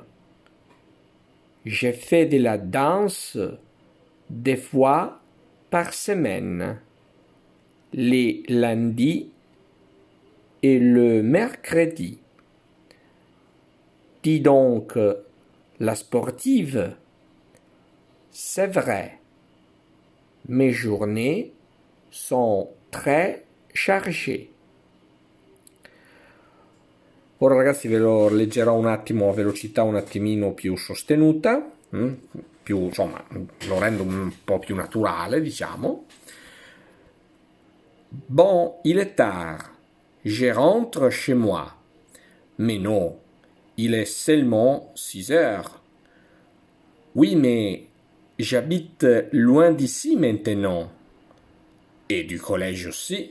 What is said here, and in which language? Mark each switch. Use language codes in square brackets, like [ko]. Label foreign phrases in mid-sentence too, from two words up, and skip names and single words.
[fr] Je fais de la danse 2 fois par semaine, les lundis et le mercredi. Dis donc, la sportive, c'est vrai, mes journées sono très chargées. [it] Ora ragazzi ve lo leggerò un attimo a velocità un attimino più sostenuta, più, insomma, lo rendo un po' più naturale, diciamo. [fr] Bon, il est tard. Je rentre chez moi. Mais non, il est seulement 6 heures. Oui, mais j'habite loin d'ici maintenant. Et du collège aussi.